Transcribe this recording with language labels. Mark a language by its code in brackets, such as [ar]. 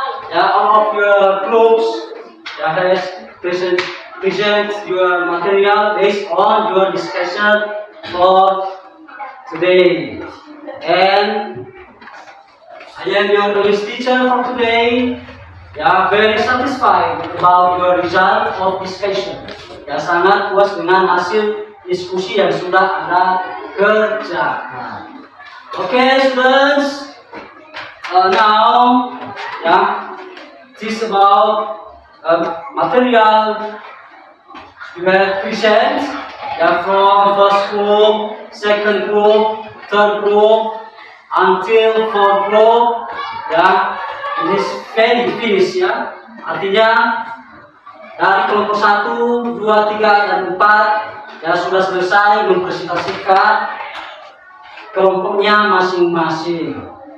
[en] Yeah, all of your groups has present your material based on your discussion for today. And I am your English teacher for today. Ya, very satisfied about your result of discussion. [id] Ya, sangat puas dengan hasil diskusi yang sudah Anda kerjakan. [en] Okay, students. Now, ya, this about material you have present. Ya, from first group, second group, third group, until fourth group. [id] Ya, ini finish ya. Artinya dari kelompok 1, 2, 3, dan 4 ya sudah selesai mempresentasikan kelompoknya masing-masing.